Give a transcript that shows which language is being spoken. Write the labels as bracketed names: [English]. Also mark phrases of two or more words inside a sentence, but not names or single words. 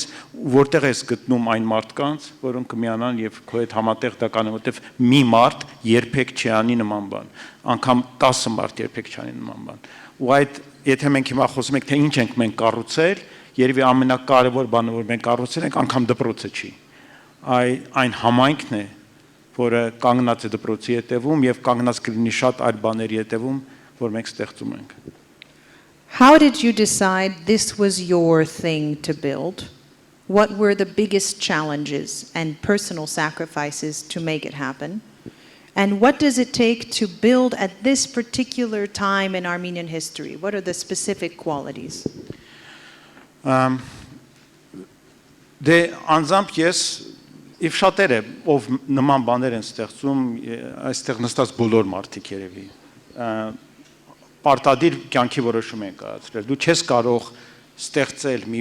[Armenian] որտեղ ես գտնում այն մարդկանց, որոնք կմիանան եւ քո հետ համատեղ դա կանեն, որտեղ մի մարդ երբեք չի անի նման բան, անգամ 10 մարդ երբեք չանի նման բան։ Ու այդ եթե մենք հիմա խոսում ենք թե ինչ ենք մենք կառուցել, երևի ամենակարևոր բանը որ մենք կառուցել ենք անգամ դպրոցը չի։ Այն համայնքն է, որը կանգնած է դպրոցի հետևում եւ կանգնած կլինի շատ այլ բաների հետևում, որ մենք ստեղծում ենք։ [English] How did you decide this was your thing to build? What were the biggest challenges and personal sacrifices to make it happen? And what does it take to build at this particular time in Armenian history? What are the specific qualities? [Armenian] Դե անձամբ ես եւ շատերը ով նման բաներ են ստեղծում, այստեղ նստած բոլոր մարդիկ երևի պարտադիր կյանքի որոշում են կայացրել։ Դու չես կարող ստեղծել մի